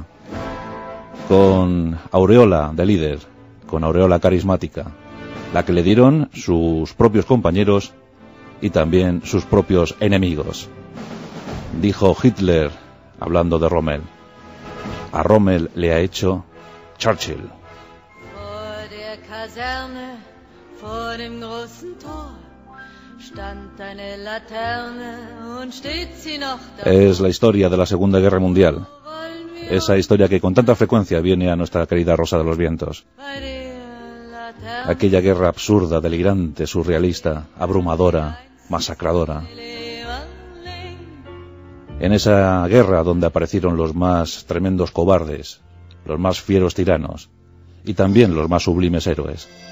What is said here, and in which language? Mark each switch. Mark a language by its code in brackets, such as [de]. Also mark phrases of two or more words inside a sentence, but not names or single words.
[es] Con aureola de líder, con aureola carismática, la que le dieron sus propios compañeros y también sus propios enemigos. Dijo Hitler, hablando de Rommel: a Rommel le ha hecho Churchill. [de] Vor der Kaserne, vor dem großen Tor, stand eine Laterne und steht sie noch da. [es] Es la historia de la Segunda Guerra Mundial, esa historia que con tanta frecuencia viene a nuestra querida Rosa de los Vientos. Aquella guerra absurda, delirante, surrealista, abrumadora, masacradora. En esa guerra donde aparecieron los más tremendos cobardes, los más fieros tiranos y también los más sublimes héroes.